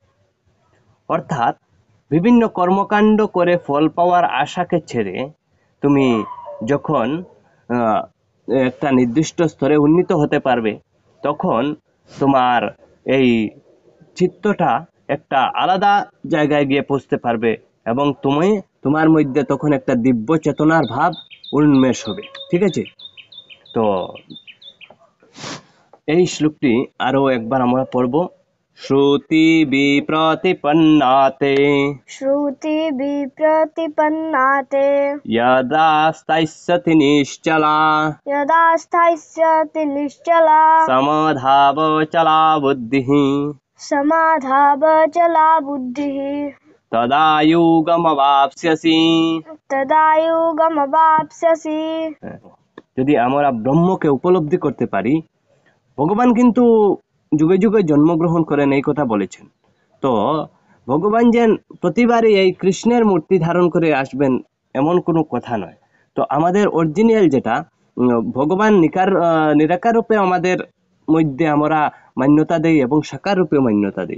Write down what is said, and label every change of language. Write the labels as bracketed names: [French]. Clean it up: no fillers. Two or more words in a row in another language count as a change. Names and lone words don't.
[Bangla] অর্থাৎ বিভিন্ন কর্মকাণ্ড করে ফল পাওয়ার আশাকে ছেড়ে তুমি যখন একটা নির্দিষ্ট স্তরে উন্নীত হতে পারবে, তখন তোমার এই চিত্তটা একটা আলাদা জায়গায় গিয়ে পৌঁছতে পারবে এবং তোমার মধ্যে তখন একটা দিব্য চেতনার ভাব উন্মেষ হবে। ঠিক আছে, তো এই শ্লোকটি আরো একবার আমরা পড়ব। [Sanskrit] শ্রুতি বিপ্রতিপন্নাতে শ্রুতি বিপ্রতিপন্নাতে यदा स्थास्यति निश्चला यदा स्थास्यति निश्चला समधावचला बुद्धिः समाधावचला बुद्धिः तदा युगमवाप्स्यसि। तदा युगमवाप्स्यसि। [Bangla] যদি আমরা ব্রহ্মকে উপলব্ধি করতে পারি, ভগবান কিন্তু যুগে যুগে জন্মগ্রহণ করেন এই কথা বলেছেন। তো ভগবান যেন প্রতিবারই এই কৃষ্ণের মূর্তি ধারণ করে আসবেন এমন কোনো কথা নয়। তো আমাদের অরিজিনাল যেটা ভগবান নিরাকার রূপে আমাদের মধ্যে আমরা মান্যতা দেই এবং সাকার রূপে মান্যতা দেই।